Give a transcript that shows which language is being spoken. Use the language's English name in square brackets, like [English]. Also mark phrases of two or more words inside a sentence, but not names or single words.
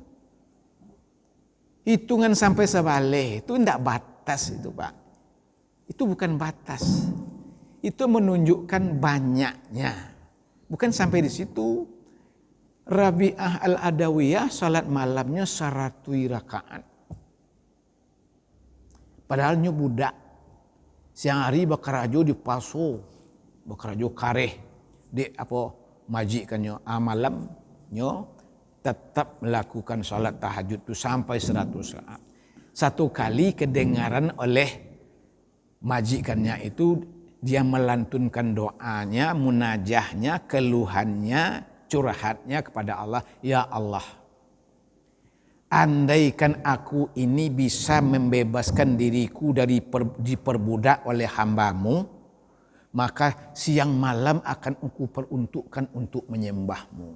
[Indonesian] Hitungan sampai sebalik itu ndak batas itu, Pak. Itu bukan batas. Itu menunjukkan banyaknya. Bukan sampai di situ. Rabi'ah al-Adawiyah salat malamnya 100 rakaat. [Minangkabau] Padahal nyo budak. Siang hari bakarajo di paso. Bakarajo kareh. [Indonesian] Di apa majikannya malam nyo tetap melakukan salat tahajud itu sampai 100 rakaat. Satu kali kedengaran oleh majikannya itu, dia melantunkan doanya, munajahnya, keluhannya, curhatnya kepada Allah. Ya Allah, andaikan aku ini bisa membebaskan diriku dari diperbudak oleh hambamu, maka siang malam akan aku peruntukkan untuk menyembahmu.